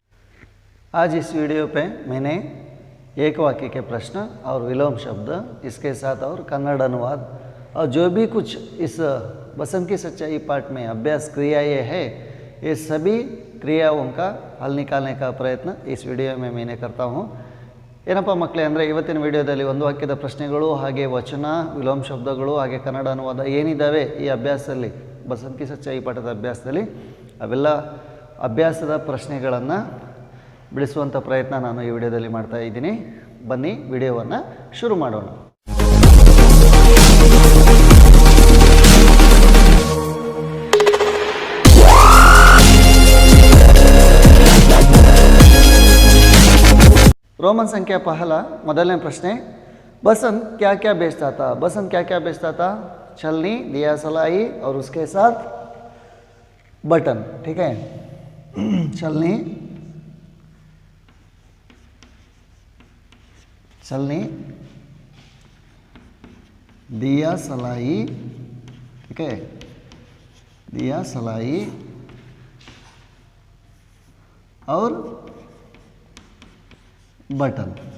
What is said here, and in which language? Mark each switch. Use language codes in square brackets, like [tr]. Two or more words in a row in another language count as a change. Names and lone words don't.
[hi] आज इस वीडियो पे मैंने एक वाक्य के प्रश्न और विलोम शब्द, इसके साथ और कन्नड़ अनुवाद और जो भी कुछ इस बसंत की सच्चाई पाठ में अभ्यास क्रियाएँ है, ये सभी क्रियाओं का हल निकालने का प्रयत्न इस वीडियो में मैंने करता हूँ। [kn] ಏನಪ್ಪ ಮಕ್ಕಳೇ ಅಂದರೆ ಇವತ್ತಿನ ವಿಡಿಯೋದಲ್ಲಿ ಒಂದು ವಾಕ್ಯದ ಪ್ರಶ್ನೆಗಳು, ಹಾಗೆ ವಚನ, ವಿಲೋಮ ಶಬ್ದಗಳು, ಹಾಗೆ ಕನ್ನಡ ಅನುವಾದ ಏನಿದ್ದಾವೆ ಈ ಅಭ್ಯಾಸದಲ್ಲಿ, ಬಸಂತ್ ಕಿ ಸಚ್ಚಾಯಿ ಪಾಠದ ಅಭ್ಯಾಸದಲ್ಲಿ, ಅವೆಲ್ಲ ಅಭ್ಯಾಸದ ಪ್ರಶ್ನೆಗಳನ್ನು ಬಿಡಿಸುವಂಥ ಪ್ರಯತ್ನ ನಾನು ಈ ವಿಡಿಯೋದಲ್ಲಿ ಮಾಡ್ತಾ ಇದ್ದೀನಿ. ಬನ್ನಿ ವಿಡಿಯೋವನ್ನು ಶುರು ಮಾಡೋಣ. [hi] रोमन संख्या पहला, [kn] ಮೊದಲನೇ ಪ್ರಶ್ನೆ. [hi] बसंत क्या क्या बेचता था? बसंत क्या क्या बेचता था? छलनी, दिया सलाई और उसके साथ बटन. ठीक है, छलनी, छलनी, दिया सलाई, ठीक है, दिया सलाई और बटन.